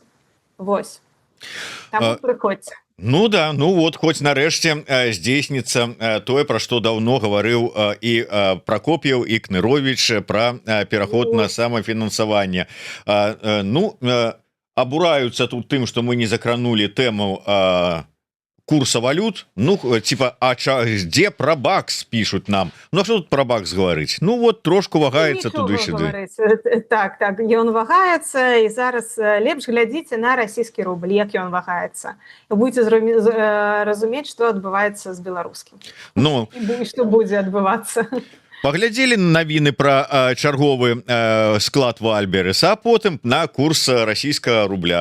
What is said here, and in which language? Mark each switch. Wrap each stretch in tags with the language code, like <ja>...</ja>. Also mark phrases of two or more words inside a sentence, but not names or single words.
<be>Вось. Таму прыходзьце. Ну да, ну вот хоць нарэшце здзейсніцца тое, пра што даўно гаварыў і Пракоп'еў, і Кныровіч пра пераход на самафінансаванне. Ну, абураюцца тут тым, што мы не закранулі тэму курса валют.</be> <ru>Ну, типа, где про бакс пишут нам? Ну, а что тут про бакс говорить?</ru> <be>Ну, вот трошку вагаецца туды-сюды. Так, ён вагаецца, і зараз лепш глядзіце на расійскі рубль, як ён вагаецца. Будзеце разумець, што адбываецца з беларускім. Ну, і што будзе адбывацца. Паглядзелі навіны пра чарговы склад Вальберыса, а потым на курс расійскага рубля.</be>